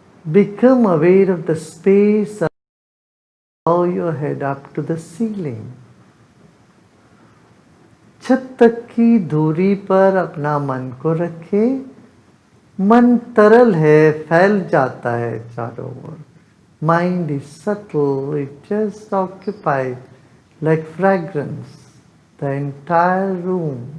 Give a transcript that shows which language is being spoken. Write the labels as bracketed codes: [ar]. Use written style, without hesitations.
[en] Become aware of the space above your head up to the ceiling. [hi] छत तक की दूरी पर अपना मन को रखे. मन तरल है, फैल जाता है चारों ओर. [en] Mind is subtle, it just occupies like fragrance the entire room.